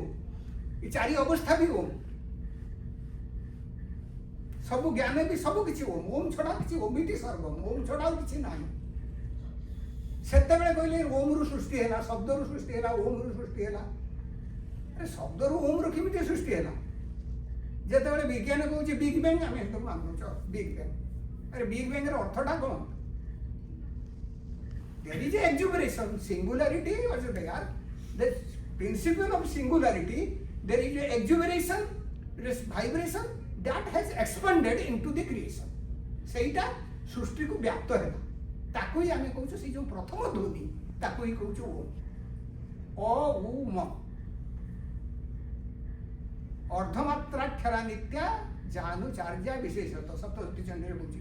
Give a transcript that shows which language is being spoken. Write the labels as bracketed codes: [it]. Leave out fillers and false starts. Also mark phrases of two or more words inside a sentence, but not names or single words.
[or] ଏ 4 ଅବସ୍ଥା ବି ଓମ୍। ସବୁ ଜ୍ଞାନ ବି ସବୁ କିଛି ଓମ୍। ଓମ୍ ଛଡା କିଛି, [sa] ଓମିତି ସର୍ବମ୍, [or] ଓମ୍ ଛଡା ଆଉ କିଛି ନାହିଁ। ସେତେବେଳେ କହିଲେ ଓମ୍ରୁ ସୃଷ୍ଟି ହେଲା, ଶବ୍ଦରୁ ସୃଷ୍ଟି ହେଲା, ଓମ୍ରୁ ସୃଷ୍ଟି ହେଲା। ଆରେ ଶବ୍ଦରୁ ଓମ୍ରୁ କେମିତି ସୃଷ୍ଟି ହେଲା? ଯେତେବେଳେ ବିଜ୍ଞାନ କହୁଛି [en] big bang [or] ଆମେ ତ ମାନୁଛ [en] big bang. [hi] अरे [en] big bang [hi] अर्थटा कौन? [en] There is a exuberation, singularity was there. The principle of singularity, there is a exuberation, vibration that has expanded into the creation. [or] ସେଇଟା ସୃଷ୍ଟିକୁ ବ୍ୟାପ୍ତ ହେଲା, ତାକୁ ହିଁ ଆମେ କହୁଛୁ ସେଇ ଯେଉଁ ପ୍ରଥମ ଧ୍ୱନି ତାକୁ ହିଁ କହୁଛୁ ଓମ୍। [sa] ଅ ଉ ମ ଅର୍ଦ୍ଧମାତ୍ରାକ୍ଷରା ନିତ୍ୟା ଜାନୁଚାର୍ଯ୍ୟା [or] ବିଶେଷତଃ ସପ୍ତଶତୀ ଚଣ୍ଡୀରେ କହୁଛି।